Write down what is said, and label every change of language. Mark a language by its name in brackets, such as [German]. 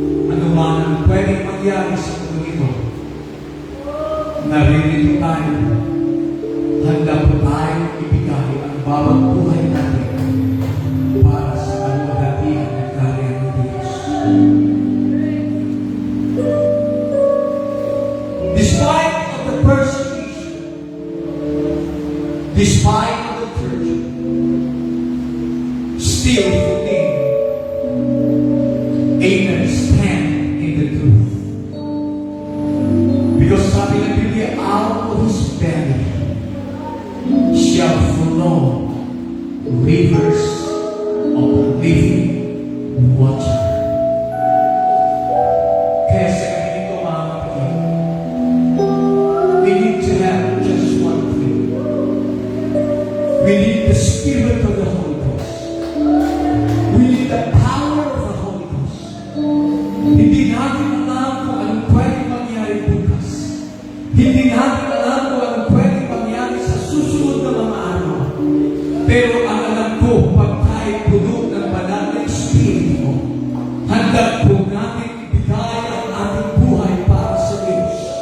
[Filipino] Ano man ang pwedeng mangyari sa mundo ito, naririto tayo. Handa po tayo ibigay ang bawat buhay natin para sa kalwalhatian ng karya ng Diyos. [English] Despite of the persecution, despite of the church, still today, Amen, stand in the truth. Because [Filipino] sabi ng Biblia, [English] out of his belly shall flow rivers of living water. [Filipino] Kaya sa ganito mga kapatid, [English] we need to have just one thing. We need the Spirit of the Holy Ghost. We need the power of the Holy Ghost. [Filipino] Hindi natin alam kung anong pwede mangyari bukas. Hindi natin alam kung anong pwede mangyari sa susunod na mga araw. Pero ang alam ko, pag tayo puno ng banal na Espiritu, handa po natin ibigay ang ating buhay para sa Diyos.